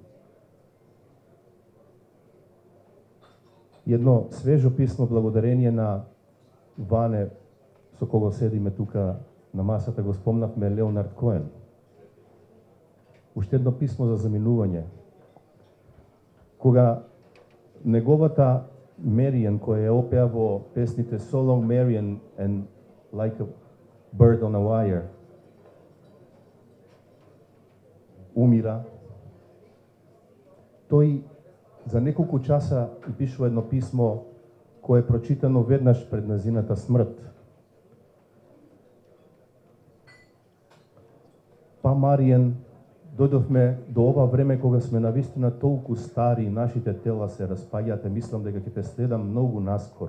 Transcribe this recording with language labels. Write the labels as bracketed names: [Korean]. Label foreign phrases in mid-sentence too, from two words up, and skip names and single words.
[Macedonian] Едно свежо писмо благодарение на Ване, со кого седиме тука на масата, го спомнавме, Леонард Коен. Уште едно писмо за заминување. Кога неговата Маријан, која ја опеа во песните So Long Marian and Like a Bird on a Wire, умира, тој за неколку часа пишува едно писмо кое е прочитано веднаш пред незината смрт. Па Маријан, дојдовме до ова време кога сме навистина толку стари, нашите тела се распаѓаат, мислам дека ќе те следам многу наскоро.